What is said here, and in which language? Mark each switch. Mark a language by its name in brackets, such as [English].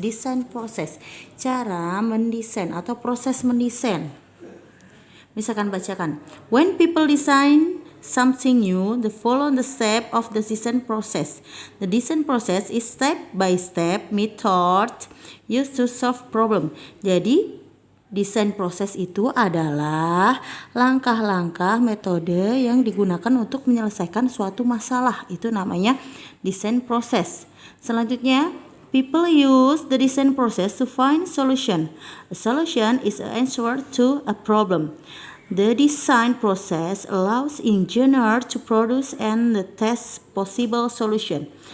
[Indonesian] Design process, cara mendesain atau proses mendesain. Misalkan bacakan, [English] when people design something new, they follow the step of the design process. The design process is step-by-step method used to solve problem. [Indonesian] Jadi desain proses itu adalah langkah-langkah metode yang digunakan untuk menyelesaikan suatu masalah. Itu namanya desain proses. Selanjutnya, [English] people use the design process to find solution. A solution is an answer to a problem. The design process allows engineer to produce and test possible solution.